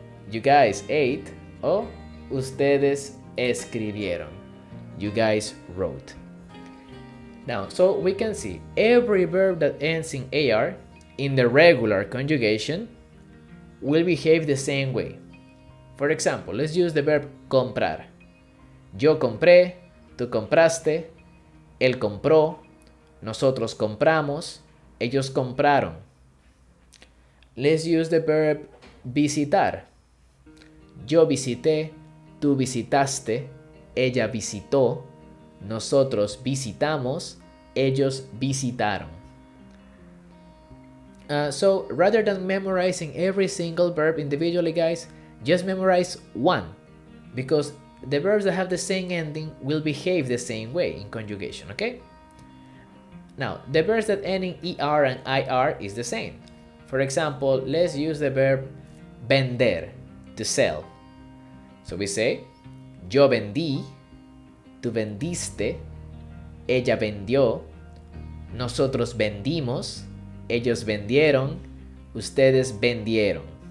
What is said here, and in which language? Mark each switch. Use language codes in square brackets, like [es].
[en] You guys ate [es] o ustedes escribieron. [en] You guys wrote. Now, so we can see every verb that ends in AR in the regular conjugation will behave the same way. For example, let's use the verb comprar. [es] Yo compré, tú compraste, él compró, nosotros compramos, ellos compraron. [en] Let's use the verb visitar. [es] Yo visité, tú visitaste, ella visitó, nosotros visitamos, ellos visitaron. [en] So rather than memorizing every single verb individually, guys, just memorize one, because the verbs that have the same ending will behave the same way in conjugation, okay? Now, the verbs that end in ER and IR is the same. For example, let's use the verb vender, to sell. So we say, [es] yo vendí, tú vendiste, ella vendió, nosotros vendimos, ellos vendieron, ustedes vendieron.